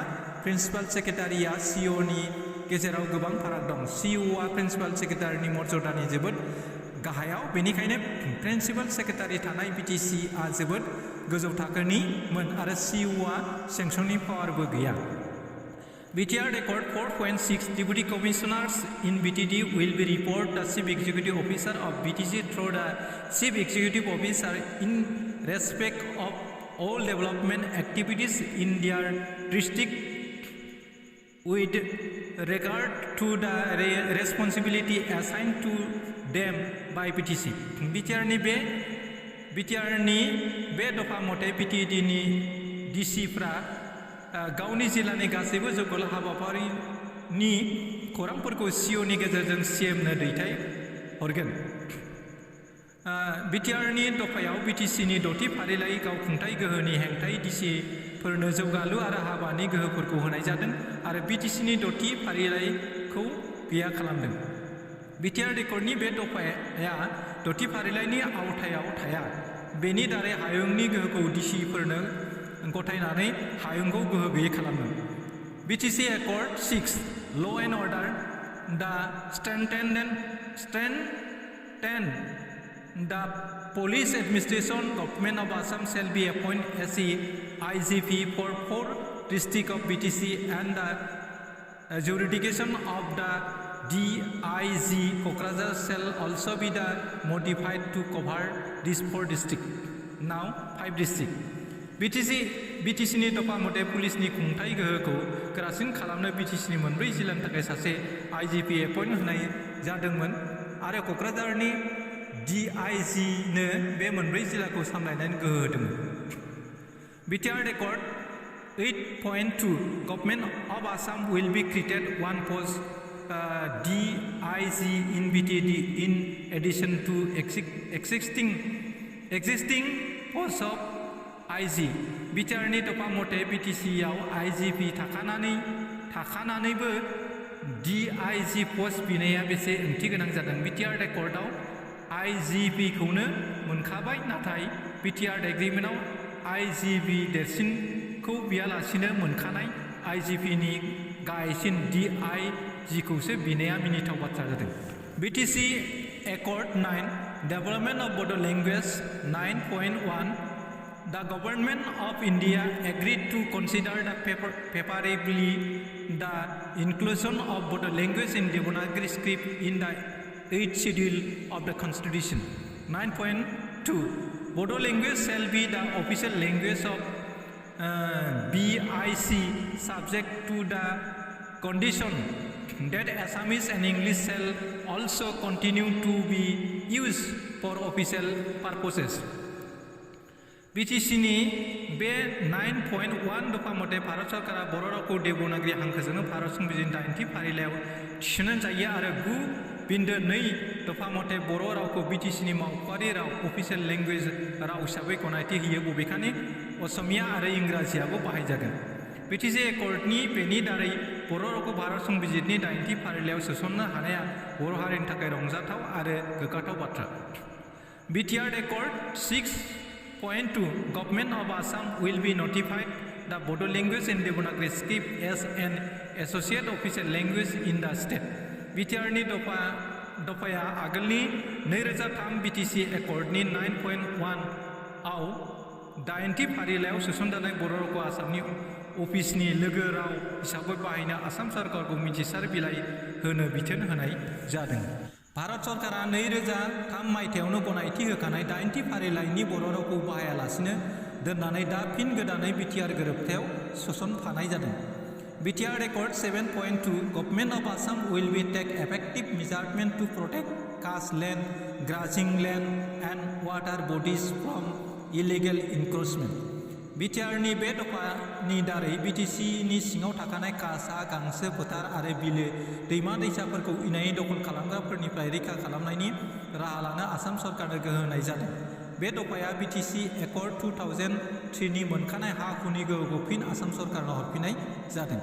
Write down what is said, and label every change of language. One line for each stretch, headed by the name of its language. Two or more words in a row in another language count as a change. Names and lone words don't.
English: principal secretary
Bodo: CO नि गेजेराव गोबां फाराग दं। CO आ
English: principal secretary
Bodo: मर्यादानि जोबोद गाहायाव, बेनिखायनो
English: principal secretary
Bodo: थानाय BTC आ जोबोद गोजौ थाखोनिमोन आरो CO आ सेंसननि पावारबो गैया।
English: BTR Accord 4.6 Deputy Commissioners in BTD will be report the Chief Executive Officer of BTC through the Chief Executive Officer in respect of all development activities in their district with regard to the responsibility assigned to them by BTC.
Bodo: BTR नि बे दफा मथे BTD नि DCफ्रा गावनि जिल्लानि गासैबो जौगालु हाबाफारिनि खौरांफोरखौ CO नि गेजेरजों CM नो दैथाय हरगोन। BTR नि दफायाव BTC नि दथि फारिलाइ गावखुंथाय गोहोनि हेंथायै DC फोरनो जौगालु आरो हाबानि गोहोफोरखौ होनाय जादों आरो BTC नि दथि फारिलाइखौ गैया खालामदों। BTR Accordनि बे दफाया दथि फारिलाइनि आवथायाव थाया। बेनि दारै हायुंनि गोहोखौ DC फोरनो गथायनानै हायुंखौ गोहो गैयै खालामदों।
English: BTC Accord 6 Law and Order the strengthen the police administration government of Assam shall be appointed as the IGP for 4 districts of BTC and the jurisdiction of the DIG Kokrajhar shall also be modified to cover these 4 districts, now 5 districts.
Bodo: BTC नि दफा मथे पुलिसनि खुंथाय गोहोखौ गोरासिन खालामनो BTC नि मोनब्रै जिल्लानि थाखाय सासे IGP एपइन्ट होनाय जादोंमोन आरो क'क्राझारनि DIG नो बे मोनब्रै जिल्लाखौ सामलायनायनि गोहो होदोंमोन।
English: BTR Accord 8.2 Government of Assam will be created one post DIG in BTD in addition to existing existing post of IG
Bodo: BTR नि दफा मथे BTC आव IGP थाखानानैबो DIG post बिनाया बेसे ओंथि गोनां जादों BTR रेकर्डआव IGP खौनो मोनखाबाय नाथाय BTR एग्रीमेन्टआव IGP देरसिनखौ बियालासिनो मोनखानाय IGP नि गाहायसिन DIG खौसो बिनाया मिनिथाव बाथ्रा जादों
English: BTC Accord 9 Development of Bodo Language 9.1 The government of India agreed to consider the favorably the inclusion of Bodo language in Devanagari script in the 8th schedule of the Constitution. 9.2 Bodo language shall be the official language of BIC subject to the condition that Assamese and English shall also continue to be used for official purposes.
Bodo: BTC नि बे 9.1 दफा मथे भारत सरकारा बर' रावखौ देवनागरी हांखोजोंनो भारत संबिजिरनि 80 फारिलाइयाव थिसननाय जायो आरो 9.2 दफा मथे बर' रावखौ BTC नि मावख'आरि राव
English: official language
Bodo: राव हिसाबै गनायथि होयो बबेखानि असमिया आरो इंराजियाबो बाहायजागोन BTC एकर्डनि बेनि दारै बर' रावखौ भारत संबिजिरनि 80 फारिलाइयाव सोसननो हानाया बर' हारिनि थाखाय रंजाथाव आरो गोग्गाथाव बाथ्रा BTR Accord
English: 6.2 Government of Assam will be notified the Bodo language in Devanagari script as an associate official language in the state.
Bodo: BTR नि दफाया आगोलनि 2003 BTC Accord नि 9.1 आव 80 फारिलाइयाव सोसनजानाय बर' रावखौ आसामनि अफिसनि लोगो राव हिसाबै बाहायनो आसाम सरकारखौ मिथिसार बिलाइ होनो बिथोन होनाय जादों। भारत सरकारा 2003 मायथाइयावनो गनायथि होखानाय 80 फारिलाइनि बर' रावखौ बाहायालासिनो दोननानै दा फिन गोदानै BTR गोरोबथायाव सोसनफानाय जादों।
English: BTR Accord 7.2 Government of Assam will be take effective measures to protect caste land, grazing land and water bodies from illegal encroachment.
Bodo: BTR नि बे दफानि दारै BTC नि सिङाव थाखानाय कासा गांसो फोथार आरो बिलो दैमा दैसाफोरखौ इनायै दखल खालामग्राफोरनिफ्राय रैखा खालामनायनि राहा लानो आसाम सरकारनो गोहो होनाय जादों। बे दफाया BTC Accord 2003 नि मोनखानाय हा हुनि गोहोखौ फिन आसाम सरकारनो हरफिननाय जादों।